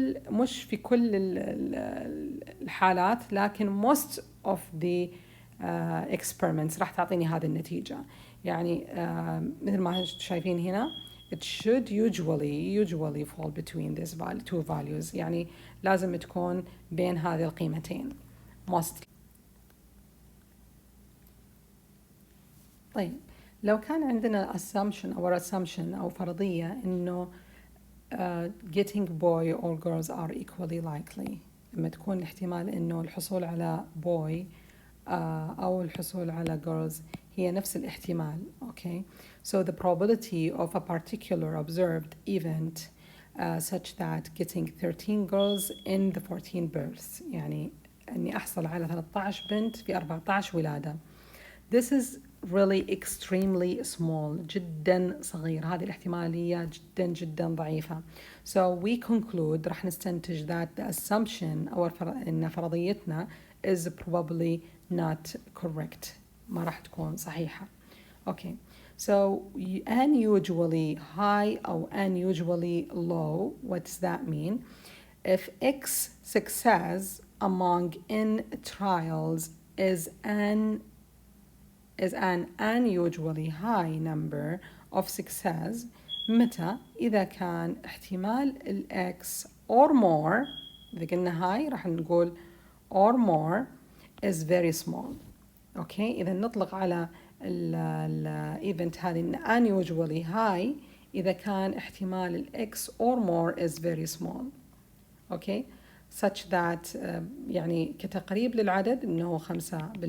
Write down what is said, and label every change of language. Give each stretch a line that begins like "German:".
Arabic: مش في كل الحالات لكن
English: most of the experiments
Arabic: راح تعطيني هذه النتيجة. يعني مثل ما شايفين هنا
English: it should usually fall between these two values.
Arabic: يعني لازم تكون بين هذه القيمتين most. طيب لو كان عندنا assumption أو فرضية إنه
English: getting boy or girls are equally likely.
Arabic: لما تكون الاحتمال إنه الحصول على boy أو الحصول على girls هي نفس الاحتمال.
English: Okay, so the probability of a particular observed event such that getting 13 girls in the 14 births،
Arabic: يعني أني أحصل على 13 بنت في 14 ولادة.
English: This is really extremely small،
Arabic: جدا صغير، هذه الاحتمالية جدا جدا ضعيفة.
English: So we conclude،
Arabic: راح نستنتج
English: that the assumption
Arabic: أو إن فرضيتنا
English: is probably not correct،
Arabic: ما راح تكون صحيحة.
English: Okay, so unusually high أو unusually low, what does that mean? If X success among N trials is an unusually high number of success،
Arabic: متى؟ إذا كان احتمال ال
English: X or more،
Arabic: إذا قلنا
English: high
Arabic: راح نقول
English: or more is very small.
Arabic: Okay, إذا نطلق على ال event هذه إن
English: unusually high
Arabic: إذا كان احتمال ال
English: X or more is very small.
Arabic: Okay,
English: such that
Arabic: يعني كتقريب للعدد إنه 5%.